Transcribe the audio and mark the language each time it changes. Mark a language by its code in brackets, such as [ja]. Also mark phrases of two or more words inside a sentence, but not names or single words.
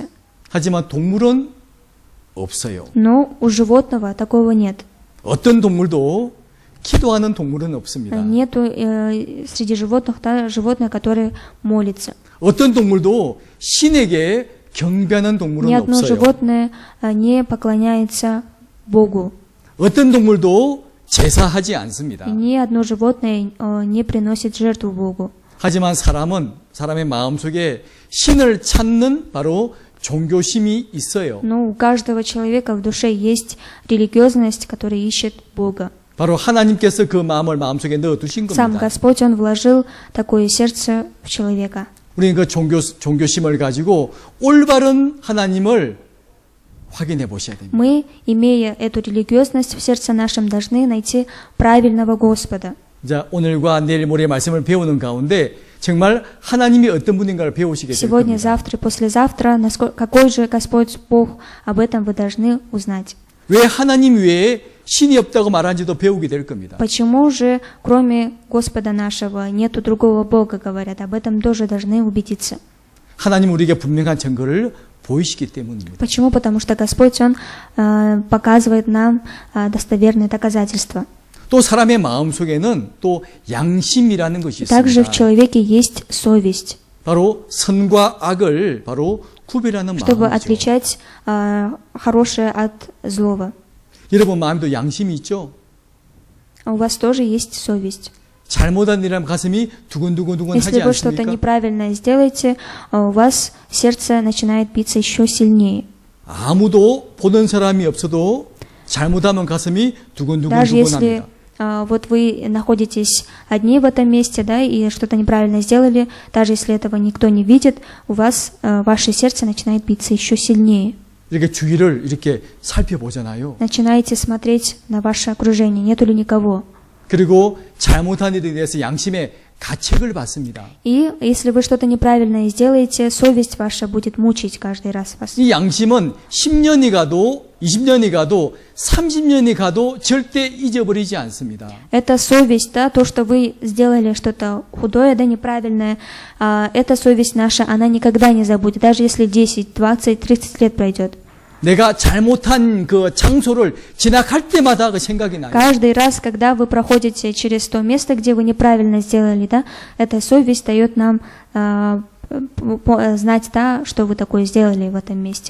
[ko] 하지만 동물은 없어요. [ru] Но у животного такого нет. [ko] 어떤 동물도 기도하는 동물은 없습니다. [ru] Нету среди животных животное, которое молится. [ko] 어떤 동물도 신에게 경배하는 [ru] Ни [ko] 동물은 [ru] одно [ko] 없어요. [ru] животное не поклоняется Богу. [ko] 어떤 동물도 제사하지 않습니다. [ru] И ни одно животное не приносит жертву Богу. [ko] 하지만 사람은 사람의 마음속에 신을 찾는 바로 종교심이 있어요. [ru] Но у каждого человека в душе есть религиозность, которая ищет Бога. [ko] 바로 하나님께서 그 마음을 마음속에 넣어두신 [ru] Сам [ko] 겁니다. [ru] Господь, Он вложил такое сердце в человека. [ko] 우리는 그 종교심을 가지고 올바른 하나님을 확인해 보셔야 됩니다. [ru] Мы, имея эту религиозность в сердце нашем, должны найти правильного Господа. [ko] 자, 오늘과 내일 모레 말씀을 배우는 가운데 정말 하나님이 어떤 분인가를 배우시게 될 [ru] Сегодня, [ko] 겁니다. [ru] завтра, послезавтра, какой же Господь Бог, об этом вы должны узнать. [ko] 왜 하나님 외에 신이 없다고 말하는지도 배우게 될 겁니다. [ru] Почему же, кроме Господа нашего, нету другого Бога, говорят? Об этом тоже должны убедиться. [ko] 하나님 우리에게 분명한 증거를 보이시기 때문입니다. [ru] Почему? Потому что Господь, Он показывает нам достоверные доказательства. [ko] 또 사람의 마음 속에는 또 양심이라는 것이 [ru] Также в [ko] 있습니다. [ru] человеке есть совесть, [ko] 바로 선과 악을 바로 구별하는 [ru] чтобы [ko] 마음이죠. [ru] отличать хорошее от злого. [ko] 여러분 마음에도 양심이 있죠? [ru] А у вас тоже есть совесть. [ko] 잘못한 일이라면 가슴이 두근두근두근 하지 [ru] Если вы что-то [ko] 않습니까? [ru] неправильное сделаете, у вас сердце начинает биться еще сильнее. [ko] 아무도 보는 사람이 없어도 잘못하면 가슴이 [ru] Даже [ko] 두근두근두근 [ru] если [ko] 합니다. [ru] вот вы находитесь одни в этом месте, да, и что-то неправильно сделали, даже если этого никто не видит, у вас ваше сердце начинает биться еще сильнее. [ko] 이렇게 주위를 이렇게 살펴보잖아요. [ru] Начинаете смотреть на ваше окружение, нету ли никого. [ko] 그리고 잘못한 일에 대해서 양심의 가책을 받습니다. [ru] И если вы что-то неправильное сделаете, совесть ваша будет мучить каждый раз вас. [ko] 이 양심은 10년이 가도 20년이 가도 30년이 가도 절대 잊어버리지 않습니다. [ru] Это совесть, да, то, что вы сделали что-то худое, да, неправильное, эта совесть наша, она никогда не забудет, даже если 10, 20, 30 лет пройдет. [ko] 내가 잘못한 그 장소를 지나갈 때마다 그 생각이 나요. [ru] Каждый раз, когда вы проходите через то место, где вы неправильно сделали, да, эта совесть дает нам знать, да, что вы такое сделали в этом месте.